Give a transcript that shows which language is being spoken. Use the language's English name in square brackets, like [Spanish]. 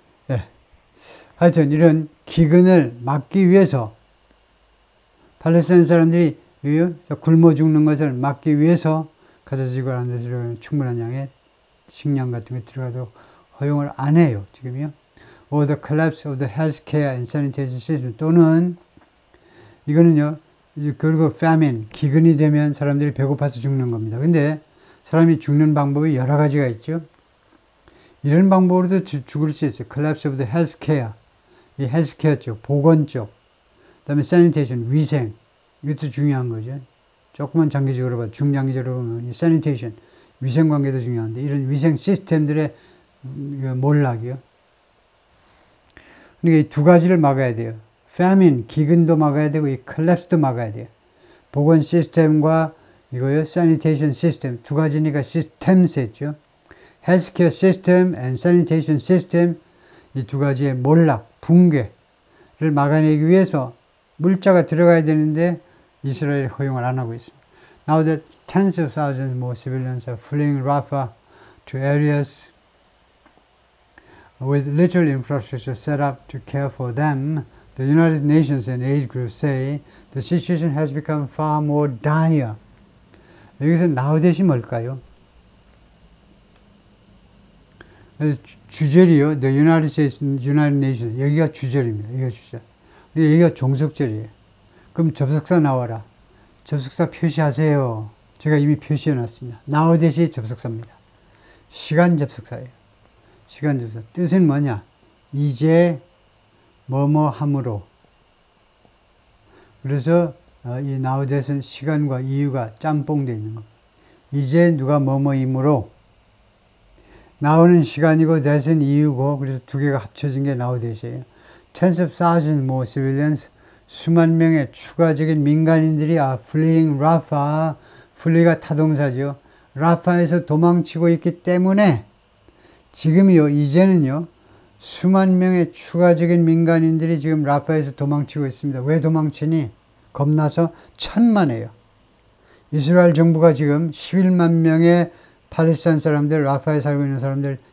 [Korean] 예. 하여튼 이런 기근을 막기 위해서 팔레스타인 사람들이 굶어 죽는 것을 막기 위해서 가자 지구 안에 들어가는 충분한 양의 식량 같은 게 들어가도 허용을 안 해요. 지금요. [English] Or the collapse of the healthcare and sanitation system. [Korean] 또는 이거는요. 그리고 famine, 기근이 되면 사람들이 배고파서 죽는 겁니다. 근데 사람이 죽는 방법이 여러 가지가 있죠. 이런 방법으로도 죽을 수 있어요. [English] collapse of the healthcare. [Korean] 이 헬스케어 쪽, 보건 쪽. 그 다음에 sanitation, 위생. 이것도 중요한 거죠. 조금만 장기적으로 봐도, 중장기적으로 보면 sanitation, 위생 관계도 중요한데, 이런 위생 시스템들의 몰락이요. 그러니까 이 두 가지를 막아야 돼요. famine, 기근도 막아야 되고, 이 collapse도 막아야 돼요. 보건 시스템과 이거요, sanitation 시스템. 두 가지니까 systems 했죠. [English] healthcare system and sanitation system. [Korean] 이 두 가지의 몰락, 붕괴를 막아내기 위해서 물자가 들어가야 되는데 이스라엘이 허용을 안 하고 있습니다. [English] Now that tens of thousands more civilians are fleeing Rafah to areas with little infrastructure set up to care for them, the United Nations and aid groups say the situation has become far more dire. [Korean] 여기서 now that이 뭘까요? 주절이요. [English] The United States, United Nations. [Korean] 여기가 주절입니다. 여기가 주절. 여기가 종속절이에요. 그럼 접속사 나와라. 접속사 표시하세요. 제가 이미 표시해 놨습니다. now that이 접속사입니다. 시간 접속사예요. 시간 접속사. 뜻은 뭐냐? 이제 뭐뭐 함으로. 그래서 이 now that은 시간과 이유가 짬뽕되어 있는 겁니다. 이제 누가 뭐뭐이므로. 나오는 시간이고 that은 이유고, 그래서 두 개가 합쳐진 게 now that이에요. [English] Tens of thousands more civilians, [Korean] 수만 명의 추가적인 민간인들이 [English] are fleeing Rafah. [Korean] flee가 타동사죠. 라파에서 도망치고 있기 때문에 지금이요, 이제는요, 수만 명의 추가적인 민간인들이 지금 라파에서 도망치고 있습니다. 왜 도망치니? 겁나서 천만에요. 이스라엘 정부가 지금 11만 명의 팔레스타인 사람들, 라파에 살고 있는 사람들